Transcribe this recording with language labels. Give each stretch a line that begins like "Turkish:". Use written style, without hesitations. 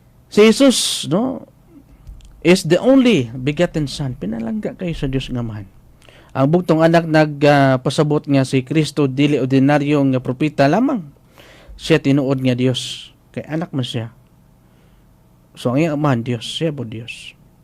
English: Si Jesus, no, is the only begotten Son.
Cebuano: Pinalangga kayo sa Dios nga Amahan. Ang bugtong anak nagpasabot nga si Kristo dili ordinaryo nga propeta lamang. Siya tinuod nga Dios. Kay anak man siya. So ang iyang Amahan Dios, siya po Dios.